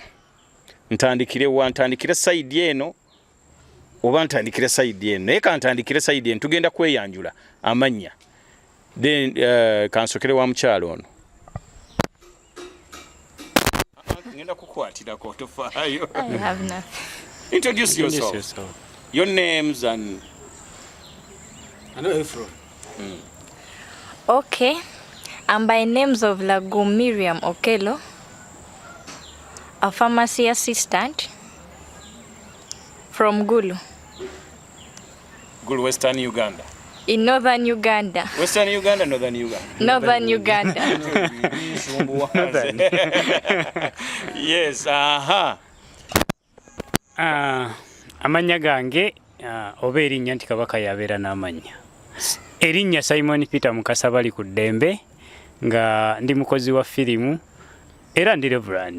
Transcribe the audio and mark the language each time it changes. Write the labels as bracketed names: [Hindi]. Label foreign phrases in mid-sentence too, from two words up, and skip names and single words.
[Ganda] Ntandikire side eno oba ntandikire side eno naye kantandikire side eno tugenda kweyanjula amannya then kansokere wa mukyalo ono ngenda kukwatirako tofaayo. [English] I have nothing. Introduce yourself. Your names and I know where you're from. Okay. I'm by names of Lagum Miriam Okelo, a pharmacy assistant from Gulu. Gulu, Western Uganda. In northern Uganda. Western Uganda, northern Uganda. Northern Uganda. Yes, [Ganda] Amanya gange oba erinnya nti Kabaka yabeera n'amanya. Erinnya Simon Peter Mukasa bali ku ddembe nga ndi mukozi wa firimu era ndi Reverend.